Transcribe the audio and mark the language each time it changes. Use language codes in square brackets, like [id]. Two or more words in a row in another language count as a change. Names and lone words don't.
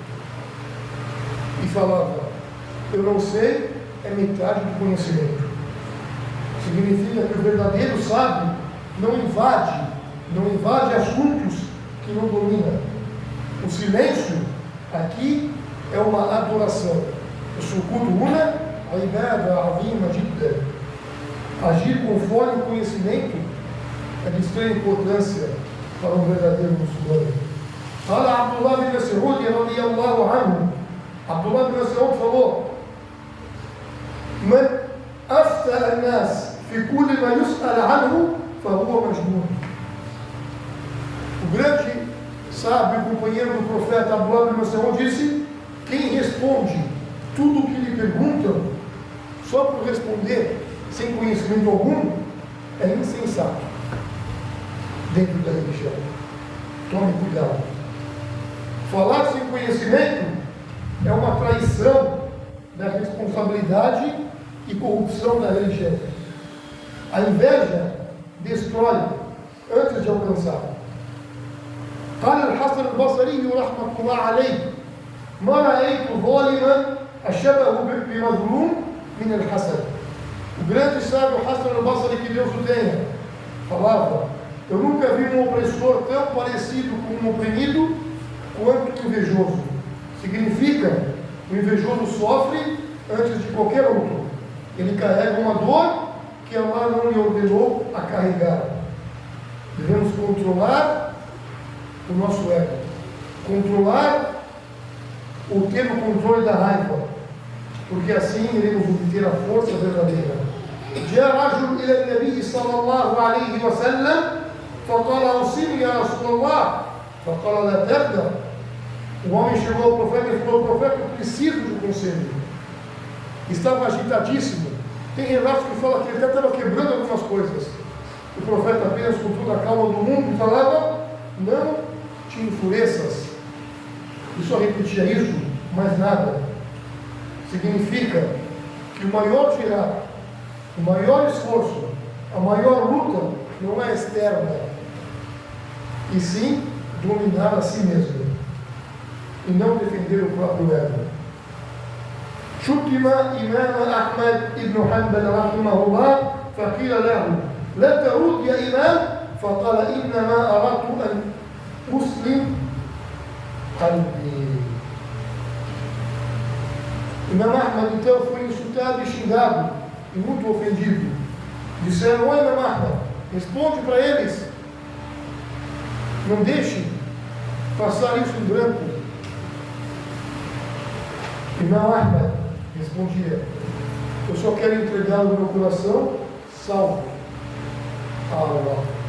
[pt] E falava: eu não sei é metade do conhecimento. Significa que o verdadeiro sábio não invade assuntos que não domina. O silêncio aqui é uma adoração. [ar] السكوت هنا عبادة عظيمة جدا. [pt] Agir conforme o conhecimento é de extrema importância para um verdadeiro muçulmano. [ar] قال عبد الله بن مسعود رضي الله عنه. عبد الله بن مسعود falou: من أفتى الناس في كل ما يسأل عنه فهو مجنون. [pt] O grande sábio companheiro do profeta Abdullah bin Mas'ud disse: quem responde tudo o que lhe perguntam só por responder sem conhecimento algum é insensato dentro da religião. Tome cuidado. Falar sem conhecimento é uma traição da responsabilidade e corrupção da religião. A inveja destrói antes de alcançar. [ar] قال الحسن البصري رحمة الله عليه: ما رأيت ظالما أشبه بمظلوم من الحسن. [pt] O grande sábio Hassan al-Basri, que Deus o tenha, falava: eu nunca vi um opressor tão parecido com um oprimido quanto invejoso. Significa, o invejoso sofre antes de qualquer outro. Ele carrega uma dor que Allah não lhe ordenou a carregar. Devemos controlar o nosso ego, controlar ou ter o controle da raiva, porque assim iremos obter a força verdadeira. [ar] جاء رجل إلى النبي صلى الله عليه وسلم فقال: أوصني يا رسول الله. فقال: لا تغدر. [pt] O homem chegou ao profeta e falou: profeta, eu preciso de um conselho. Estava agitadíssimo. Tem relatos que falam que ele até estava quebrando algumas coisas. O profeta, apenas com toda a calma do mundo, falava: não te enfureças. E só repetia isso, mais nada. Significa que o maior jihad, o maior esforço, a maior luta não é externa, e sim dominar a si mesmo e não defender o próprio ego. [ar] شتم إمام أحمد بن حنبل رحمه الله فقيل له: لا ترد يا إمام. فقال: إنما أردت أن أسلم قلبي. [pt] Imam Ahmad então foi insultado e xingado e muito ofendido. Disseram: oi, Imam Ahmad, responde para eles, não deixe passar isso em branco. Imam Ahmad respondia: eu só quero entregar o meu coração salvo a Allah.